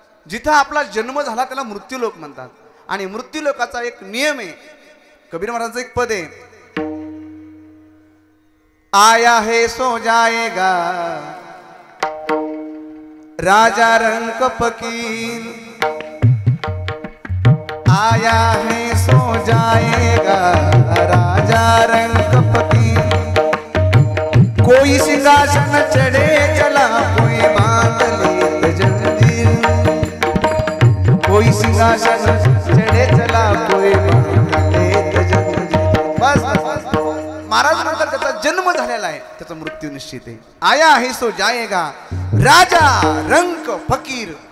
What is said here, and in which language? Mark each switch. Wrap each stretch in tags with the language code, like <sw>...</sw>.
<mr>जिथं आपला जन्म झाला त्याला मृत्यू लोक म्हणतात. आणि मृत्यू लोकाचा एक नियम आहे. कबीर महाराजांचं एक पद आहे,</mr> <hi>आया है सो जाएगा राजा रंक फकीर. आया है सो जाएगा राजा रंक फकीर. कोई सिंहासन चढ़े चला कोई बांध ले जंजीर. कोई सिंहासन चढ़े चला कोई बांध ले जंजीर.</hi> <mr>बस महाराज म्हणतात त्याचा जन्म झालेला आहे, त्याचा मृत्यू निश्चित आहे.</mr> <hi>आया है सो जाएगा राजा रंक फकीर.</hi>